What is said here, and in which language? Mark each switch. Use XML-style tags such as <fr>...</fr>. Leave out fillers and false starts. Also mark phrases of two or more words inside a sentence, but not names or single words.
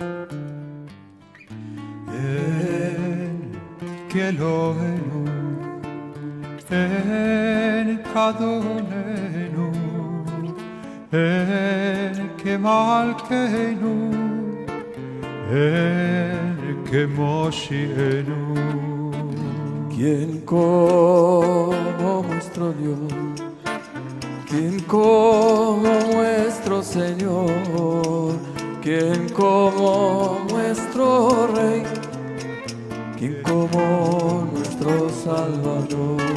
<he>אין כאלוהינו, אין כאדוננו, אין כמלכנו, אין כמושיענו.</he> <es>Quien como nuestro Dios, quien como nuestro Señor, quien como nuestro Rey, quien como nuestro Salvador.</es>